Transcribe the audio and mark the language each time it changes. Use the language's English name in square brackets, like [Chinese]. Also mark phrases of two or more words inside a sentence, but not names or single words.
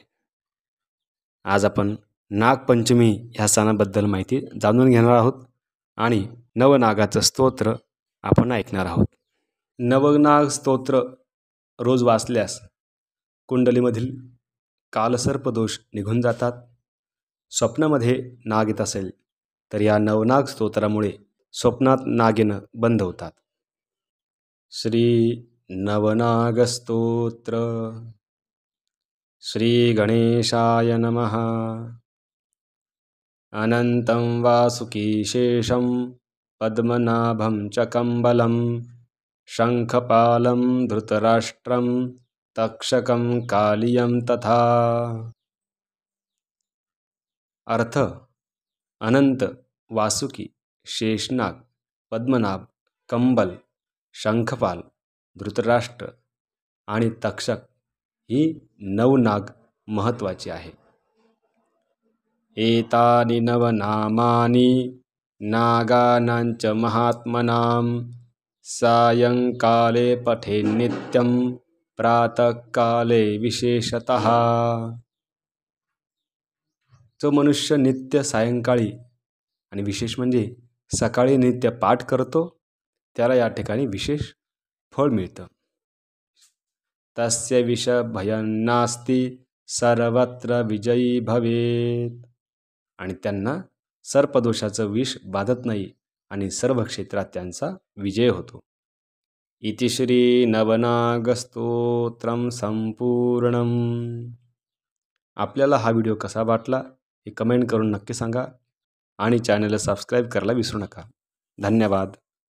[Marathi] आज आपण नागपंचमी ह्या सणाबद्दल माहिती जाणून घेणार आहोत आणि नवनागाचं स्तोत्र आपण ऐकणार आहोत. नवनाग स्तोत्र रोज वाचल्यास कुंडलीमधील कालसर्पदोष निघून जातात. स्वप्नामध्ये नाग येत असेल तर या नवनाग स्तोत्रामुळे स्वप्नात नाग येणं बंद होतात. श्री नवनागस्तोत्र. [Sanskrit] श्री गणेशाय नमः. अनंतं वासुकीशेषं पद्मनाभं च कम्बलं शंखपालं धृतराष्ट्रं तक्षकं कालियं तथा. [Marathi] अर्थ: अनंत, वासुकी, शेषनाग, पद्मनाभ, कंबल, शंखपाल, धृतराष्ट्र आणि तक्षक ही नवनाग महत्त्वाची आहे. [Sanskrit] एतानि नवनामानि नागानांच महात्मनां सायंकाले पठेन्नित्यं प्रातःकाले विशेषतः. [Marathi] जो मनुष्य नित्य सायंकाळी आणि विशेष म्हणजे सकाळी नित्य पाठ करतो त्याला या ठिकाणी विशेष फळ मिळतं. [Sanskrit] तस्य विषभयं नास्ति सर्वत्र विजयी भवेत. [Marathi] आणि त्यांना सर्पदोषाचं विष बाधत नाही आणि सर्व क्षेत्रात त्यांचा विजय होतो. [Sanskrit] इति श्री नवनागस्तोत्रम संपूर्णम. [Marathi] आपल्याला हा व्हिडिओ कसा वाटला हे कमेंट करून नक्की सांगा आणि चॅनलला सबस्क्राईब करायला विसरू नका. धन्यवाद.